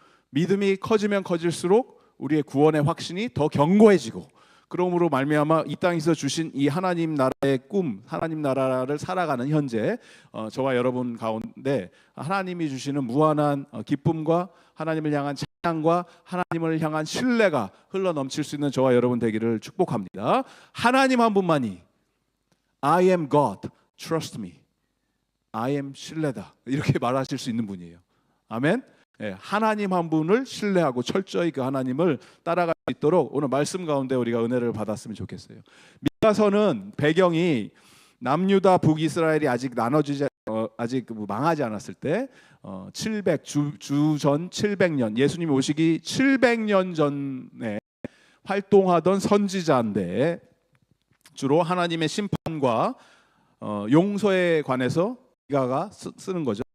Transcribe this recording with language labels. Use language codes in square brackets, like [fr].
[ko] 믿음이 커지면 커질수록 우리의 구원의 확신이 더 견고해지고, 그러므로 말미암아 이 땅에서 주신 이 하나님 나라의 꿈, 하나님 나라를 살아가는 현재 저와 여러분 가운데 하나님이 주시는 무한한 기쁨과 하나님을 향한 찬양과 하나님을 향한 신뢰가 흘러넘칠 수 있는 저와 여러분 되기를 축복합니다. 하나님 한 분만이 [en] I am God, trust me. I am [ko] 신뢰다. 이렇게 말하실 수 있는 분이에요. 아멘. 예, 하나님 한 분을 신뢰하고 철저히 그 하나님을 따라갈 수 있도록 오늘 말씀 가운데 우리가 은혜를 받았으면 좋겠어요. 미가서는 배경이 남유다 북이스라엘이 아직 나눠지지 아직 망하지 않았을 때 700 주전 700년 예수님이 오시기 700년 전에 활동하던 선지자인데 주로 하나님의 심판과 용서에 관해서 미가가 쓰는 거죠.